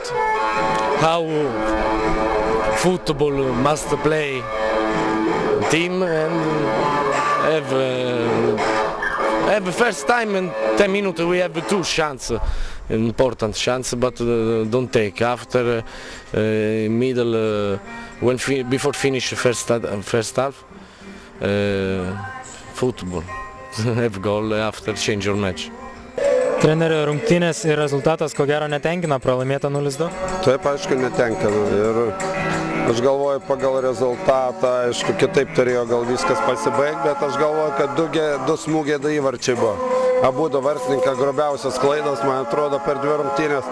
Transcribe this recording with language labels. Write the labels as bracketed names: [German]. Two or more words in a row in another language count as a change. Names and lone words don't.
[English] How football must play team and have first time in 10 minutes we have 2 chances, important chance, but don't take after middle before finish first half football have goal after change your match. [Lithuanian] Trenerio, rungtynės ir rezultatas ko gero netenkina, pralaimėta 0-2? Taip, aišku, netenkina. Ir aš galvoju, pagal rezultatą, aišku, kitaip turėjo gal viskas pasibaigti, bet aš galvoju, kad du smūgiai du įvarčiai buvo. Abudu vartininką grobiausias klaidas, man atrodo, per 2 rungtynės.